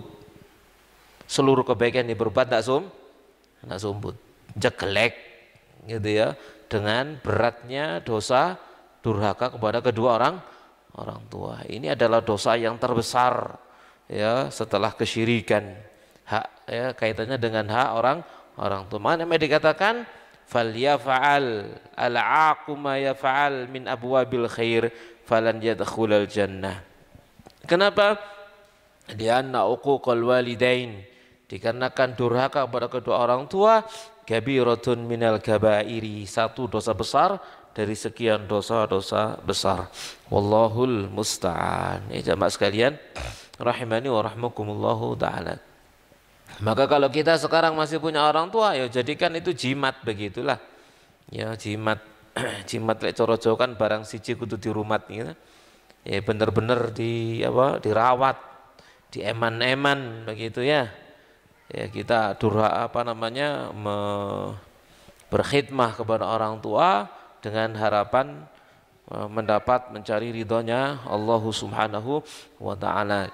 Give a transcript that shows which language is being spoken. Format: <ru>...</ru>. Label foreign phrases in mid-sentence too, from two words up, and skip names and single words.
<id>Seluruh kebaikan yang berbuat tidak</id> <jv>sumbut, jegelek</jv> <id>gitu ya, dengan beratnya dosa durhaka kepada kedua orang tua. Ini adalah dosa yang terbesar ya setelah kesyirikan. Hak ya, kaitannya dengan hak orang tua. Makanya dikatakan</id> <ar>فليفعل العاق ما يفعل من أبواب الخير فلن يدخل الجنة.</ar> <id>Kenapa?</id> <ar>لأن عقوق الوالدين,</ar> <id>dikarenakan durhaka kepada kedua orang tua</id> <ar>كبيرة من الكبائر,</ar> <id>satu dosa besar dari sekian dosa-dosa besar.</id> <ar>والله المستعان.</ar> <id>Ya jamaah sekalian</id> <ar>رحمني ورحمكم الله تعالى.</ar> <id>Maka kalau kita sekarang masih punya orang tua, ya jadikan itu jimat, begitulah.</id> <jv>Ya jimat, jimat lek coro Jawa kan barang siji kudu dirumat gitu.</jv> <id>Ya bener-bener dirawat, dieman-eman begitu ya. Ya kita berkhidmah kepada orang tua dengan harapan mencari ridhonya Allah</id> <ar>سبحانه وتعالى.</ar>